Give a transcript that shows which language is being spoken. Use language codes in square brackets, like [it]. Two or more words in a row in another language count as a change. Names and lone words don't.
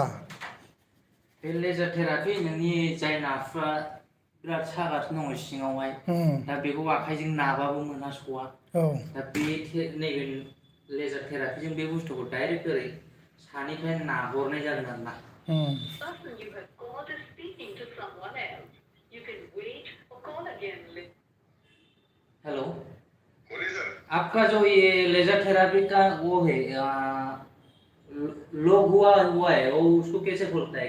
[brx] बे [en] laser therapy [brx] नोंनि जाय नाफ्रा बिराद सागासिनो दङ सिङावहाय। दा बेखौ आखाइजों नाबाबो मोनहास'वा। दा बे नैबे लेजार थेरापिजों बे बुस्थुखौ डाइरेक्ट ओरै सानिफ्राय नाहरनाय जागोन आरो ना। [hi] हेलो, आपका जो ये [en] laser therapy [hi] का वो है लॉक हुआ है वो उसको कैसे खोलता है?